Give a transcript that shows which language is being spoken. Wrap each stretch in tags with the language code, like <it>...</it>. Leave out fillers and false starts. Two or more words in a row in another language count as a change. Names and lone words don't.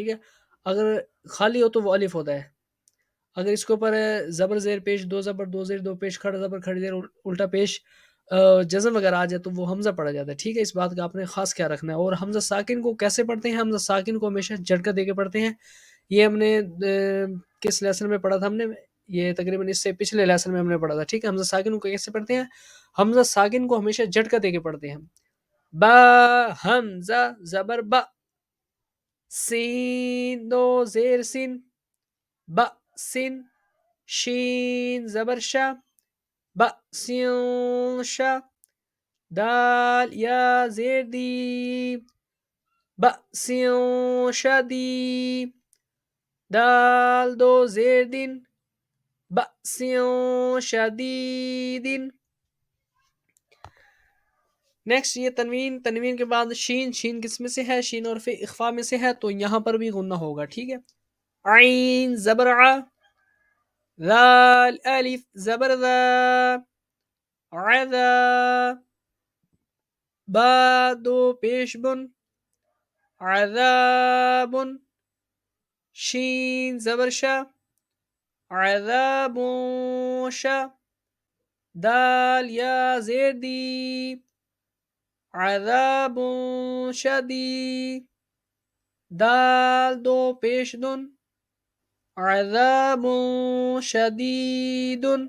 <ur>ٹھیک ہے، اگر خالی ہو تو وہ الف ہوتا ہے. اگر اس کے اوپر زبر زیر پیش، دو زبر دو زیر دو پیش، کھڑا زبر کھڑی زیر الٹا پیش جزم وغیرہ آ جائے تو وہ حمزہ پڑا جاتا ہے. ٹھیک ہے، اس بات کا آپ نے خاص خیال رکھنا ہے. اور حمزہ ساکن کو کیسے پڑھتے ہیں؟ حمزہ ساکن کو ہمیشہ جھٹکا دے کے پڑھتے ہیں. یہ ہم نے کس لیسن میں پڑھا تھا؟ ہم نے یہ تقریباً اس سے پچھلے لیسن میں ہم نے پڑھا تھا. ٹھیک ہے، حمزہ ساکن کو کیسے پڑھتے ہیں؟ حمزہ ساکن کو ہمیشہ جھٹکا دے کے پڑھتے ہیں. با حمزہ زبر با سین دو زیر سین با سین شین زبر شا با سین شا دال یا زیر دی با سین شدی دال دو زیر دین با سین شدیدین. نیکسٹ یہ تنوین، تنوین کے بعد شین، شین کس میں سے ہے؟ شین حرف اخفا میں سے ہے، تو یہاں پر بھی غنہ ہوگا. ٹھیک ہے، عین زبر ع ذال الف زبر ذا عذا با دو پیش بن عذاب شین زبر شا عذاب شا دال یا زیر دی</ur> <ar>عذاب شدید</ar> <ur>دال دو پیش دن</ur> <ar>عذاب شدید.</ar>